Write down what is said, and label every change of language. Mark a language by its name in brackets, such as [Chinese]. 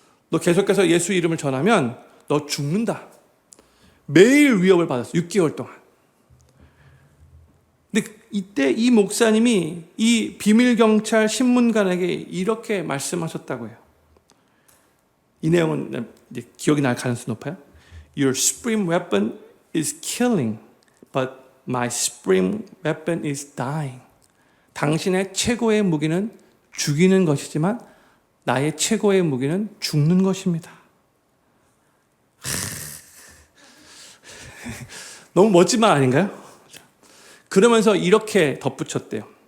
[Korean] 너 계속해서 예수 이름을 전하면 너 죽는다. 매일 위협을 받았어. 6개월 동안. 근데 이때 이 목사님이 이 비밀경찰 신문관에게 이렇게 말씀하셨다고 해요. 이 내용은 이제 기억이 날 가능성이 높아요. [English] Your supreme weapon is killing, but my supreme weapon is dying. [Korean] 당신의 최고의 무기는 죽이는 것이지만 나의 최고의 무기는 죽는 것입니다. 너무 멋진 말 아닌가요? 그러면서 이렇게 덧붙였대요.